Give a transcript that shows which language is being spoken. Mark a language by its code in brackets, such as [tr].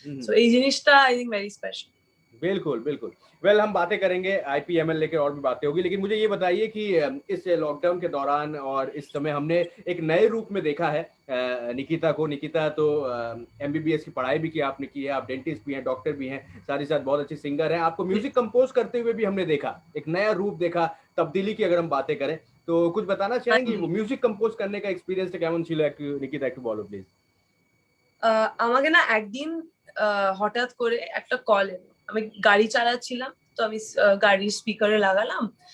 [en] So [bn] এই জিনিসটা [en] I think very special. [hi] बिल्कुल वेल हम बातें करेंगे IPML लेके, और भी बातें होगी. लेकिन मुझे ये बताइए कि इस लॉकडाउन के दौरान और इस समय हमने एक नए रूप में देखा है निकिता को. निकिता तो MBBS की पढ़ाई भी की आपने की है, आप डेंटिस्ट भी हैं, डॉक्टर भी हैं, साथ ही साथ बहुत अच्छी सिंगर हैं. आपको म्यूजिक कंपोज करते हुए भी हमने देखा, एक नया रूप देखा, तब्दीली की अगर हम बातें करें तो कुछ बताना चाहेंगे? वो म्यूजिक कंपोज करने का [bn] एक्सपीरियंसটা কেমন ছিল নিকিতা, একটু বলো প্লিজ. আমাকে না একদিন হঠাৎ করে একটা কল এলো. আমি গাড়ি চালাচ্ছিলাম, তো আমি গাড়ির স্পিকারে লাগালাম.